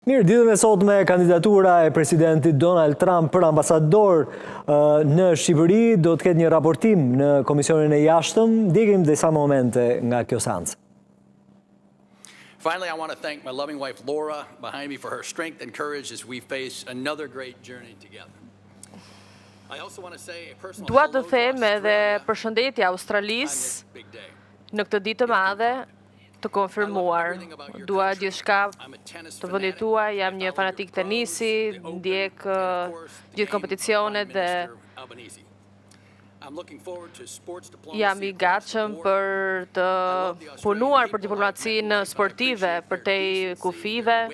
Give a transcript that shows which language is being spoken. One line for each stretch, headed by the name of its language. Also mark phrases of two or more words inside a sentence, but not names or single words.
Albanian: Mirë, ditën e sotme kandidatura e presidentit Donald Trump për ambasador në Shqipëri do të ketë një raportim në Komisionin e Jashtëm. Ndjekim disa momente nga kjo seancë.
English: Finally, I want to thank my loving wife Laura behind me for her strength and courage as we face another great journey together. I also want to say a personal
Albanian: Dua të them edhe përshëndetje Australisë në këtë ditë të madhe të konfirmuar. Dua gjithçka të vendit tuaj, jam një fanatik tenisi, ndjek gjithë kompeticionet dhe jam i gatshëm për të punuar për diplomacinë sportive, për te kufive.